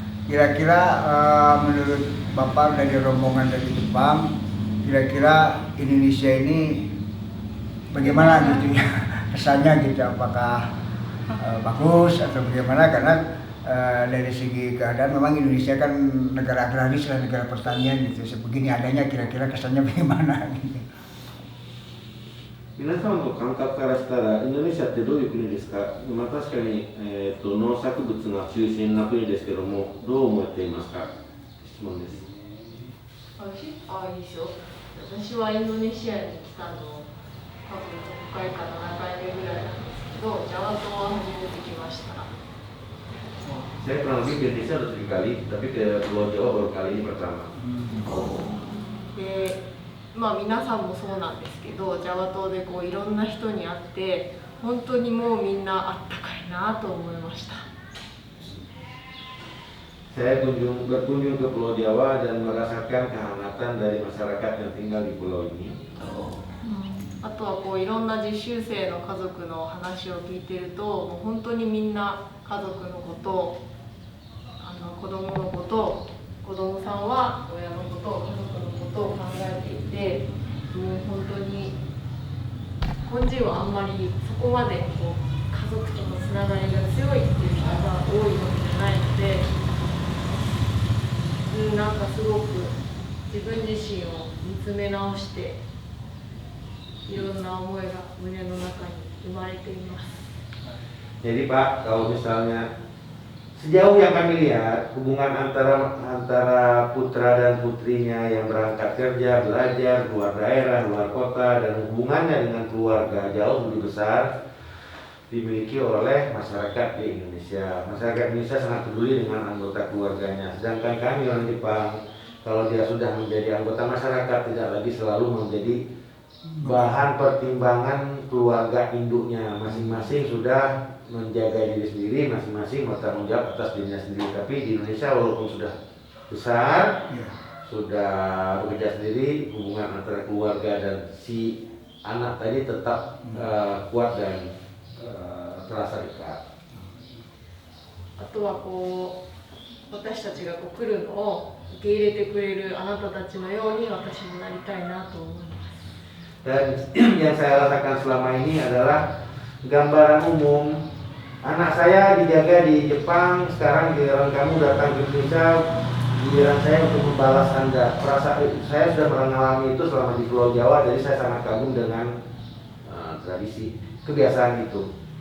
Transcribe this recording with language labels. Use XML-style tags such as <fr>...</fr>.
<id>Kira-kira menurut Bapak dari rombongan dari Jepang, kira-kira Indonesia ini bagaimana gitu ya kesannya gitu, apakah bagus atau bagaimana? Karena dari segi keadaan memang Indonesia kan negara agraris lah, negara pertanian gitu. Sebegini adanya kira-kira kesannya bagaimana gitu.</id> <ja>皆さんの感覚からしたら、インドネシアってどういう国ですか？まあ、確かに、農作物が中心な国ですけども、どう思っていますか？質問です。いいですよ。私はインドネシアに来たの多分6回か7回目ぐらいなんですけど、ジャワ島は初めて来ました。</ja> <id>Saya kurang lebih ke Indonesia udah 3 kali, tapi ke Pulau Jawa baru kali ini pertama.</id> <ja>で、まあ皆さんもそうなんですけど、ジャワ島でこういろんな人に会って本当にもうみんなあったかいなと思いました。</ja> <id>Saya berkunjung ke Pulau Jawa dan merasakan kehangatan dari masyarakat yang tinggal di pulau ini.</id> <ja>あとはこういろんな実習生の家族の話を聞いてると、もう本当にみんな家族のこと、子供のこと、子供さんは親のこと、家族のことを考えていて、もう本当に日本人はあんまりそこまでこう家族とのつながりが強いっていう人が多いわけじゃないので、なんかすごく自分自身を見つめ直して。いろんな思いが胸の中に生まれています。</ja> <id>Jadi Pak, kalau misalnya sejauh yang kami lihat hubungan antara putra dan putrinya yang berangkat kerja, belajar, luar daerah, luar kota, dan hubungannya dengan keluarga jauh lebih besar dimiliki oleh masyarakat di Indonesia. Masyarakat Indonesia sangat peduli dengan anggota keluarganya. Sedangkan kami orang Jepang, kalau dia sudah menjadi anggota masyarakat, tidak lagi selalu menjadi bahan pertimbangan keluarga induknya. Masing-masing sudah menjaga diri sendiri, masing-masing bertanggung jawab atas dirinya sendiri. Tapi di Indonesia walaupun sudah besar, sudah bekerja sendiri, hubungan antara keluarga dan si anak tadi tetap kuat dan terasa dekat.</id> <ja>あとはこう私たちがこう来るのを受け入れてくれるあなたたちのように私もなりたいなと思います。</ja> <id>Dan yang saya rasakan selama ini adalah gambaran umum. Anak saya dijaga di Jepang, sekarang giliran kamu datang ke Indonesia, giliran saya untuk membalas Anda. Saya sudah mengalami itu selama di Pulau Jawa, jadi saya sangat kagum dengan tradisi, kebiasaan itu.</id>